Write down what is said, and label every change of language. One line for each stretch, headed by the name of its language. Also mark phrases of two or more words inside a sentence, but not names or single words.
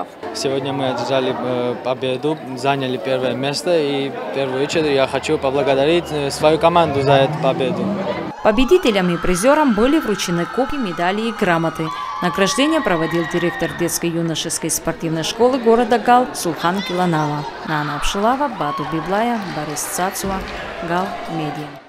Russian: Сегодня мы одержали победу, заняли первое место. И в первую очередь я хочу поблагодарить свою команду за эту победу. Победителям и призерам были вручены кубки, медали и грамоты. Награждение проводил директор детской юношеской спортивной школы города Гал Сулхан Киланава. Нана Абшилава, Бату Библая, Борис Цацуа, Гал Медиа.